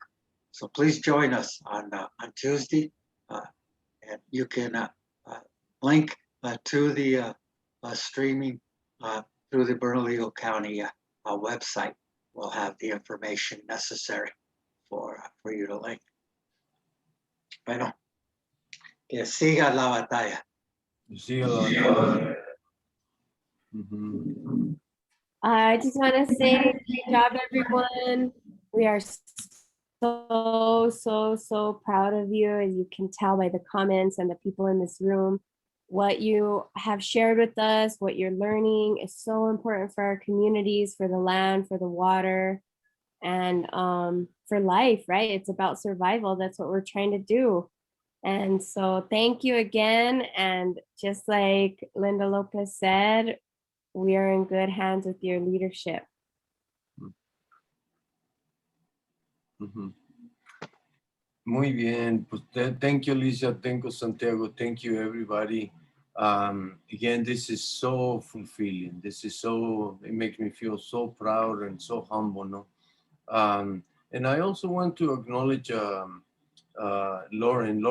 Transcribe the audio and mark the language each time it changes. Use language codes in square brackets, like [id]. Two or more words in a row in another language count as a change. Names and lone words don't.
[en] So please join us on Tuesday, and you can link to the streaming through the Bernalillo County website. We'll have the information necessary for you to link. [es] Bueno, que siga la batalla. Siga la batalla. [en] I just want to say great job, everyone. We are so proud of you, as you can tell by the comments and the people in this room. What you have shared with us, what you're learning is so important for our communities, for the land, for the water, and for life, right? It's about survival. That's what we're trying to do. And so thank you again. And just like Linda Lopez said, we are in good hands with your leadership. [es] Muy bien. [en] Pues thank you, Alicia. Thank you, Santiago. Thank you, everybody. Again, this is so fulfilling. It makes me feel so proud and so humble, no? And I also want to acknowledge Lauren.